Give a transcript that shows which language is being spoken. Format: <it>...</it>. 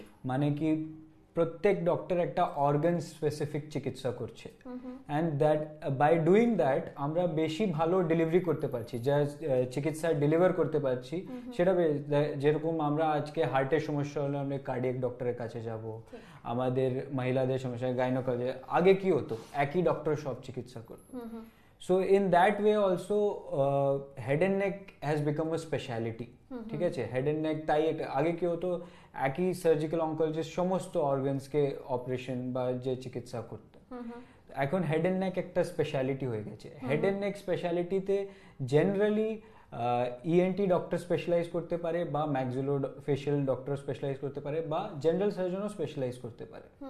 <bn>মানে কি প্রত্যেক ডক্টর একটা অর্গান স্পেসিফিক চিকিৎসা করছে,</bn> <en>and that by doing that</en> <bn>আমরা বেশি ভালো ডেলিভারি করতে পারছি, যা চিকিৎসা ডেলিভার করতে পারছি সেটা। যেরকম আমরা আজকে হার্টের সমস্যা হলে আমরা কার্ডিয়াক ডক্টরের কাছে যাব, আমাদের মহিলাদের সমস্যা গাইনোকোলজি, আগে কি হতো একই ডক্টর সব চিকিৎসা করতো।</bn> <en>So in that way also head and neck has become a speciality.</en> <bn>ঠিক আছে, হেড এন্ড নেক, তাই আগে কি হতো একই সার্জিক্যাল অঙ্কোলজিস্ট সমস্ত অর্গানস কে অপারেশন বা যে চিকিৎসা করতো। এখন হেড এন্ড নেক একটা স্পেশালিটি হয়ে গেছে। Head and neck স্পেশালিটিতে generally ENT doctor specialise করতে পারে, বা ম্যাক্সিলোফেশিয়াল ডক্টর স্পেশালাইজ করতে পারে, বা জেনারেল সার্জনও স্পেশালাইজ করতে পারে।</bn>